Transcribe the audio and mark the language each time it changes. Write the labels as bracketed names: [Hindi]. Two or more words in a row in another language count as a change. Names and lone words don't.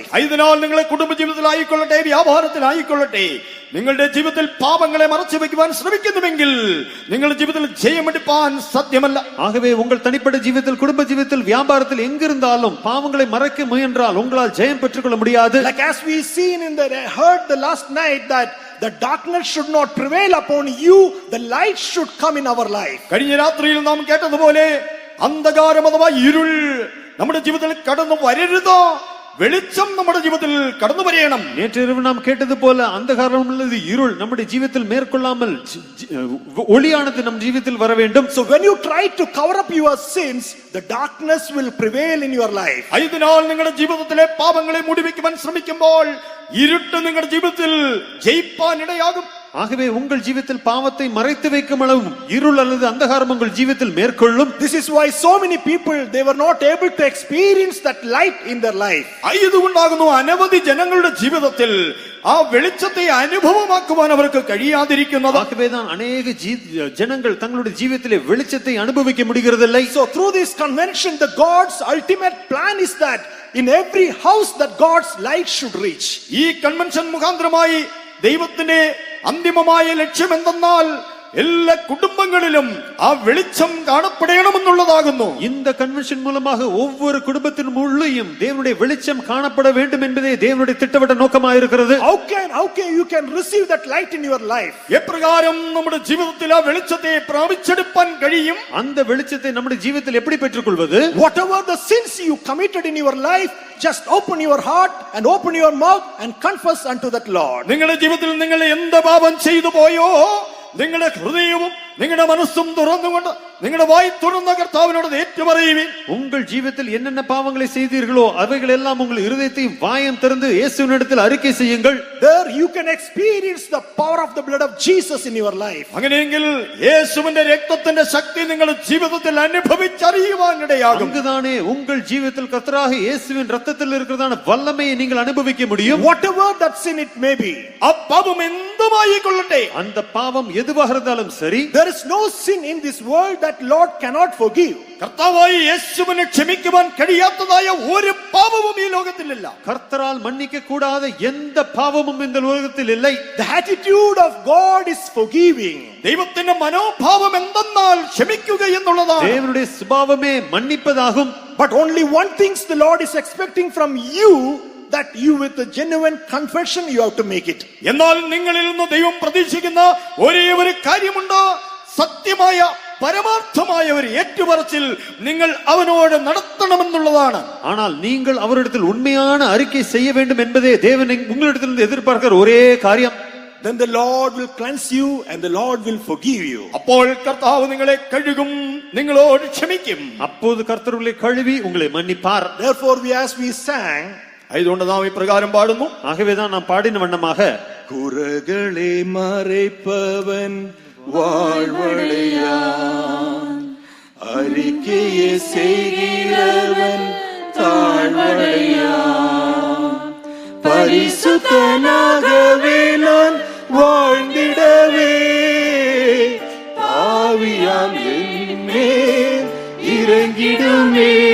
[Malayalam] അതിനാൽ നിങ്ങളുടെ കുടുംബ ജീവിതത്തിലായിക്കൊള്ളട്ടെ, വ്യാപാരത്തിലായിക്കൊള്ളട്ടെ, നിങ്ങളുടെ ജീവിതത്തിൽ പാപങ്ങളെ മറച്ചു വെക്കുവാൻ ശ്രമിക്കുന്നുവെങ്കിൽ നിങ്ങളുടെ ജീവിതത്തിൽ ജയമെടുപ്പാൻ സാധ്യമല്ല. [Tamil] ஆகவே உங்கள் தனிப்பட்ட ஜீவிதத்தில், குடும்ப ஜீவிதத்தில், வியாபாரத்தில் எங்கிருந்தாலும் பாவங்களை மறைக்க முயன்றால் உங்களால் ஜெயம் பெற்றுக்கொள்ள முடியாது. [English] Like as we seen in heard the last night that the darkness should not prevail upon you, the light should come in our life. [Malayalam] കഴിഞ്ഞ രാത്രിയിൽ നാം കേട്ടതുപോലെ അന്ധകാരം അഥവാ ഇരുൾ നമ്മുടെ ജീവിതത്തിൽ കടന്നു വരരുത്, വെളിച്ചം നമ്മുടെ ജീവിതത്തിൽ കടന്നു വരേണം. [Tamil] நேற்று இரவு நாம் கேட்டது போல அந்தகாரம் உள்ளது இருள் நம்முடைய ஜீவிதத்தில் மேற்கொள்ளாமல் ஒளியானது நம் ஜீவிதத்தில் வர வேண்டும். [English] So when you try to cover up your sins, the darkness will prevail in your life. [Malayalam] അതിനാൽ നിങ്ങളുടെ ജീവിതത്തിലെ പാപങ്ങളെ മൂടിവെക്കുവാൻ ശ്രമിക്കുമ്പോൾ ഇരുട്ട് നിങ്ങളുടെ ജീവിതത്തിൽ ജയിപ്പാൻ ഇടയാകും. [Tamil] ஆகவே உங்கள் ஜீவிதத்தில் பாவத்தை மறைத்து வைக்கும் அளவும் இருள் அல்லது அந்தகாரம் உங்கள் ஜீவிதத்தில் மேற்கொள்ளும். [English] This is why so many people, they were not able to experience that light in their life. [Malayalam] ആയതുകൊണ്ടാകുന്നു അനവധി ജനങ്ങളുടെ ജീവിതത്തിൽ ആ വെളിച്ചത്തെ അനുഭവമാക്കുവാൻ അവർക്ക് കഴിയാതിരിക്കുന്നത്. [Tamil] ஆகவேதான் அநேக ஜனங்கள் தங்களுடைய ஜீவிதத்திலே வெளிச்சத்தை அனுபவிக்க முடிகிறதில்லை. [English] So through this convention, the God's ultimate plan is that in every house that God's light should reach. [Malayalam] ഈ കൺവെൻഷൻ മുഖാന്തരമായി ദൈവത്തിന്റെ അന്തിമമായ ലക്ഷ്യം എന്തെന്നാൽ എല്ലാ കുടുംബങ്ങളിലും ആ വെളിച്ചം കാണപ്പെടണമെന്നുള്ളതാകുന്നു. [Tamil] இந்த கன்வென்ஷன் மூலமாக ஒவ்வொரு குடும்பத்தின் உள்ளேயும் தேவனுடைய வெளிச்சம் காணப்பட வேண்டும் என்பதே தேவனுடைய திட்டவட்ட நோக்கமாக இருக்கிறது. [English] How can you can receive that light in your life? [Malayalam] എപ്രകാരം നമ്മുടെ ജീവിതത്തിൽ ആ വെളിച്ചത്തെ പ്രാപിച്ചെടുപ്പാൻ കഴിയും? [Tamil] அந்த வெளிச்சத்தை நம்முடைய ஜீவிதத்தில் எப்படி பெற்றுக்கொள்வது? [English] Whatever the sins you committed in your life, just open your heart and open your mouth and confess unto that Lord. [Malayalam] നിങ്ങളുടെ ജീവിതത്തിൽ നിങ്ങൾ എന്ത് പാപം ചെയ്തു പോയോ നിങ്ങളുടെ ഹൃദയവും നിങ്ങളുടെ മനസ്സും തുറന്നുകൊണ്ട് നിങ്ങളുടെ വായി തുറന്ന കർത്താവിനോട് ഏറ്റുപറയുവിൻ. [Tamil] உங்கள் ஜீவிதத்தில் என்னென்ன பாவங்களை செய்தீர்களோ அவைகள் எல்லாம் உங்கள் இருதயத்தையும் வாயும் திறந்து இயேசுவினிடத்தில் அறிக்கை செய்யுங்கள். [English] There you can experience the power of the blood of Jesus in your life. [Malayalam] അങ്ങനെയെങ്കിൽ യേശുവിന്റെ രക്തത്തിന്റെ ശക്തി നിങ്ങളുടെ ജീവിതത്തിൽ അനുഭവിച്ചറിയുവാൻ ഇടയാകും. [Tamil] அங்குதானே உங்கள் ஜீவிதத்தில் கர்த்தராக இயேசுவின் இரத்தத்தில் இருக்கிறதான வல்லமையை நீங்கள் அனுபவிக்க முடியும். [English] Whatever that sin it may be, [Malayalam] ആ പാപം എന്തുമായിക്കൊള്ളട്ടെ, [Tamil] அந்த பாவம் எதுவாக இருந்தாலும் சரி, [English] there is no sin in this world that Lord cannot forgive. [Malayalam] കർത്താവായ യേശുവിനെ ക്ഷമിക്കുവാൻ കഴിയാത്തതായ ഒരു പാപവും ഈ ലോകത്തിലില്ല. [Tamil] கர்த்தரால் மன்னிக்க கூடாத எந்த பாவமும் இந்த உலகத்தில் இல்லை. [English] The attitude of God is forgiving. [Malayalam] ദൈവത്തിന്റെ മനോഭാവം എന്തെന്നാൽ ക്ഷമിക്കുക എന്നുള്ളതാണ്. [Tamil] தேவனுடைய சுபாவமே மன்னிப்பதாகும். [English] But only one thing the Lord is expecting from you, that you with a genuine confession you have to make it. [Malayalam] എന്നാൽ നിങ്ങളിൽ നിന്ന് ദൈവം പ്രതീക്ഷിക്കുന്ന ഒരേ ഒരു കാര്യമുണ്ട്, സത്യമായ പരമാർത്ഥമായ ഒരു ഏറ്റുപറച്ചിൽ നിങ്ങൾ അവനോട് നടത്തണമെന്നുള്ളതാണ്. [Tamil] ஆனால் நீங்கள் அவரிடத்தில் உண்மையான அறிக்கை செய்ய வேண்டும் என்பதே தேவன் உங்களிடத்திலிருந்து எதிர்பார்க்கிற ஒரே காரியம். [English] Then the Lord will cleanse you and the Lord will forgive you. [Malayalam] അപ്പോൾ കർത്താവ് നിങ്ങളെ കഴുകും, നിങ്ങളോട് ക്ഷമിക്കും. [Tamil] அப்போது கர்த்தர் உங்களை கழுவி உங்களை மன்னிப்பார். [English] Therefore, as we sang, [Malayalam] അതുകൊണ്ട് നാം ഇപ്രകാരം പാടുന്നു. [Tamil] ஆகவேதான் நாம் பாடின வண்ணமாக குறைகளை மறைப்பவன் வாழ்வடையான், அறிக்கையை செய்கிறவன் தாழ்வடையான், பரிசுத்தனாகவே நான் வாழ்ந்திடவே ஆவியாம் என்மேல் இறங்கிடுமே,